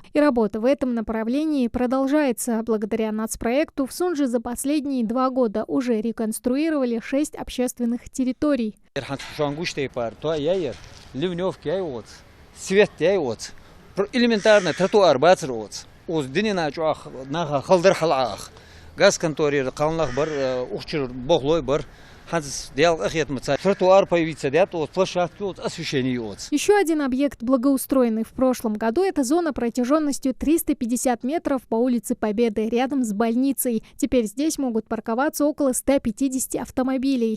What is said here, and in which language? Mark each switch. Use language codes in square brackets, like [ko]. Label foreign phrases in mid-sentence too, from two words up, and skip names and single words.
[ru] И работа в этом направлении продолжается. Благодаря нацпроекту в Сунже за последние 2 года уже реконструировали 6 общественных территорий. [inh] Свет яйвоц, элементарно тротуар бацроц, уз динина чуах нага халдар халах, газ конторир калнах бар, ухчир боглой бар, ханс дел ахет маца, [ru] тротуар появится, да, то площадки вот освещение вот. Еще один объект, благоустроенный в прошлом году, это зона протяженностью 350 метров по улице Победы, рядом с больницей. Теперь здесь могут парковаться около 150 автомобилей.